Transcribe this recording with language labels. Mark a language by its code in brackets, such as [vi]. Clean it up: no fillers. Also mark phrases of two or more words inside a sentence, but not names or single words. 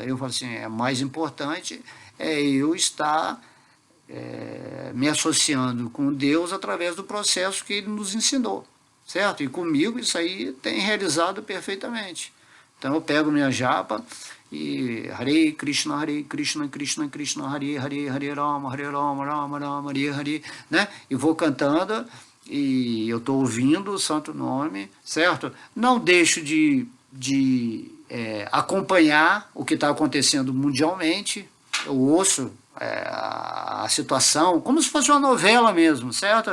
[pt] Eu falo assim, mais importante é eu estar me associando com Deus através do processo que Ele nos ensinou, certo? E comigo isso aí tem realizado perfeitamente. Então, eu pego minha japa e [sa] हरे कृष्ण कृष्ण कृष्ण हरे हरे हरे राम राम राम हरे हरे, Hare Rama, Rama Rama, Hare Hare, [pt] né? E vou cantando, e eu estou ouvindo o santo nome, certo? Não deixo de acompanhar o que está acontecendo mundialmente, eu ouço a situação, como se fosse uma novela mesmo, certo?